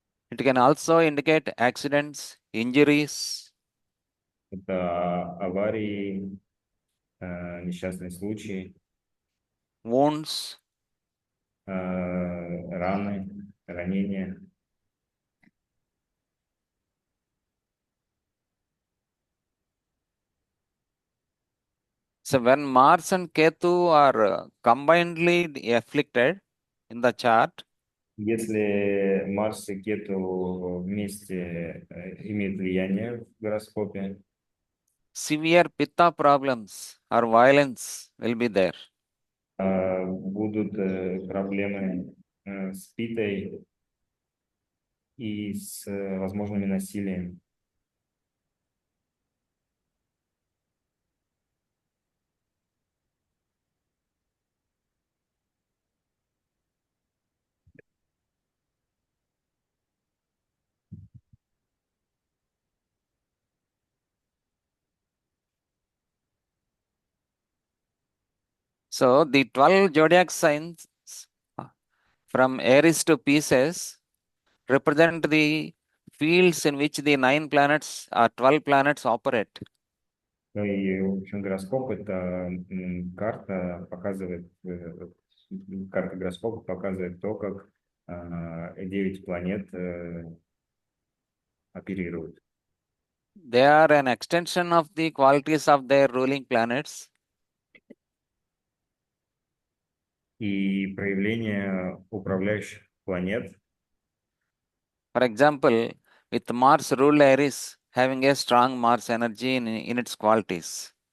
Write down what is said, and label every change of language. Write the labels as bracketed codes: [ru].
[en] It can also indicate accidents, injuries. [ru] Это аварии, несчастные случаи, [en] Wounds. [ru] раны, ранения. [en] So when Mars and Ketu are combinedly afflicted in the chart, [ru] Если Марс и Кету вместе имеют влияние в гороскопе, [en] severe pitta problems or violence will be there. [ru] будут проблемы с питой и с возможными насилием. [en] So the 12 zodiac signs from Aries to Pisces represent the fields in which the 9 planets or 12 planets operate. [ru] Ну и, в общем, гороскоп — это карта, показывает, карта гороскопа показывает то, как 9 планет оперируют. [en] They are an extension of the qualities of their ruling planets. [ru] И проявление управляющих планет, [en] For example, with Mars ruled Aries having a strong Mars energy in its qualities.